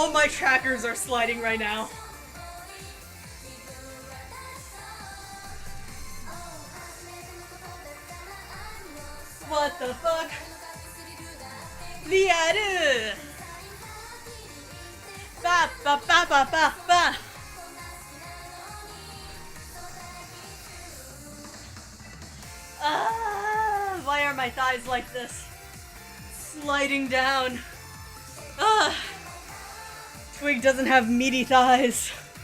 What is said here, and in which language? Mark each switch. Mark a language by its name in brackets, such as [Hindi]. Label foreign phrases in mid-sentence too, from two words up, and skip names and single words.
[English] trackers are sliding right now. What the fuck? Liaru! Ba ba ba ba ba ba! Why are my thighs like this? Sliding down. Twig doesn't have meaty thighs.